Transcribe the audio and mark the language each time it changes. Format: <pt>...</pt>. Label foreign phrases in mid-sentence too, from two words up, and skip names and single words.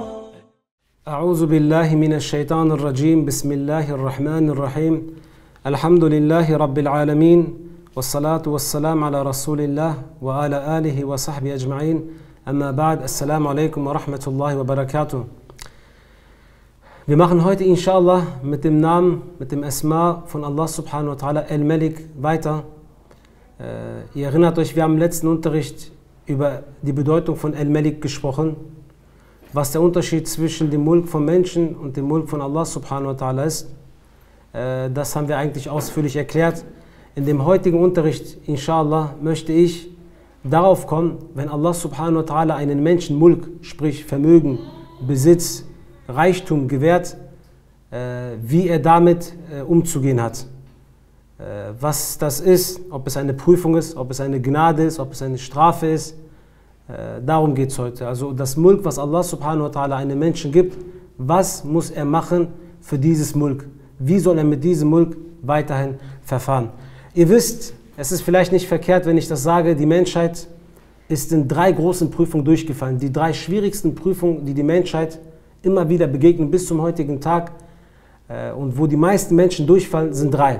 <ar>أعوذ بالله من الشيطان الرجيم. بسم الله الرحمن الرحيم. الحمد لله رب العالمين والصلاة والسلام على رسول الله وعلى آله وصحبه أجمعين. أما بعد. السلام عليكم ورحمة الله وبركاته.</ar> <de>Wir machen heute inshallah mit dem Namen, mit dem Asma von</de> <ar>الله سبحانه وتعالى</ar> <de>Al-Malik weiter. Ihr erinnert euch, wir haben im letzten Unterricht über die Bedeutung von Al-Malik gesprochen, was der Unterschied zwischen dem Mulk von Menschen und dem Mulk von</de> <ar>الله سبحانه وتعالى</ar> <de>ist. Das haben wir eigentlich ausführlich erklärt. In dem heutigen Unterricht, inshallah, möchte ich darauf kommen, wenn</de> <ar>الله سبحانه وتعالى</ar> <de>einen Menschen Mulk, sprich Vermögen, Besitz, Reichtum gewährt, wie er damit umzugehen hat. Was das ist, ob es eine Prüfung ist, ob es eine Gnade ist, ob es eine Strafe ist, darum geht es heute. Also das Mulk, was</de> <ar>الله سبحانه وتعالى</ar> <de>einem Menschen gibt, was muss er machen für dieses Mulk? Wie soll er mit diesem Mulk weiterhin verfahren? Ihr wisst, es ist vielleicht nicht verkehrt, wenn ich das sage, die Menschheit ist in 3 großen Prüfungen durchgefallen. Die 3 schwierigsten Prüfungen, die die Menschheit immer wieder begegnen bis zum heutigen Tag und wo die meisten Menschen durchfallen, sind 3.</de>